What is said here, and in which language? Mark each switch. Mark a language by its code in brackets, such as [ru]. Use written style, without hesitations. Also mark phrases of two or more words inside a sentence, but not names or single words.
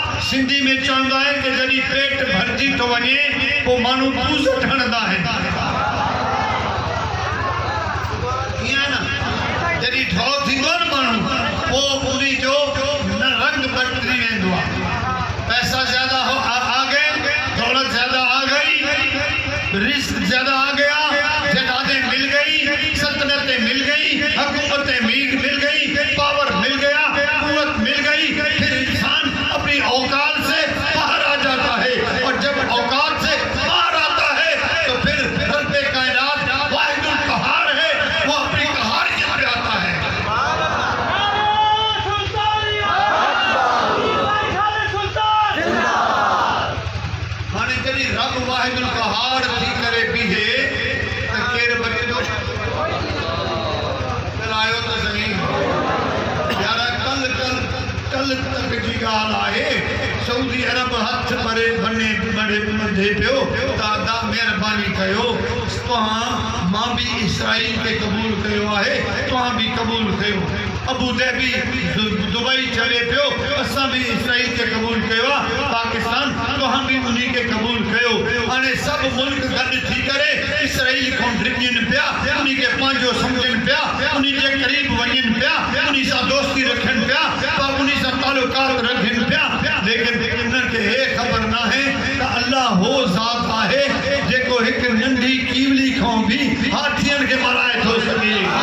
[sd] सिंधी में चवंदा आहिनि कि जॾहिं पेट भरिजी थो वञे पोइ माण्हू पूज़ ठहंदा आहिनि। ईअं न, जॾहिं ठहो थींदो आहे न माण्हू पोइ उन्ही जो न रंग बदिली वेंदो आहे। [ur] پیسہ زیادہ آ گئے، دولت زیادہ آ گئی، رسک زیادہ آ گیا، جدادیں مل گئی، سلطنتیں مل گئی، حکومتیں مل گئی، پاور مل گیا، قوت مل گئی، پھر انسان اپنی اوقات سے باہر آ جاتا ہے. اور جب اوقات سے باہر آتا ہے تو پھر ربِ کائنات واحد القہار ہے، وہ اپنی قہاریت پہ آتا ہے. [sd] हाणे जॾहिं रब वाहिदुल कहार थी करे बीहे त केरु बचंदो? आयो तो सही यार, कल तक जी ॻाल्हि आहे, सऊदी अरब हथ भरे बंधे पियो त अदा महिरबानी कयो, तव्हां मां बि इसराइल खे क़बूल कयो आहे, तव्हां बि क़बूल कयो। अबू धाबी दुबई चले पियो, असां बि इसराइल खे क़बूल कयो आहे, पाकिस्तान तव्हां बि उन्ही खे क़बूल कयो। हाणे सभु मुल्क गॾु थी करे इसराइल खां डिॼनि पिया, उन्ही खे पंहिंजो सम्झनि पिया, उन्ही जे क़रीब वञनि पिया, उन्ही सां दोस्ती रखनि पिया, उन्ही सां तालुकात रखनि पिया, लेकिन उन्हनि खे हे ख़बर न आहे त अल्लाह हो ज़ात आहे जेको हिकु नंढी कीवली खां बि हाथियुनि खे मराए थो सघे।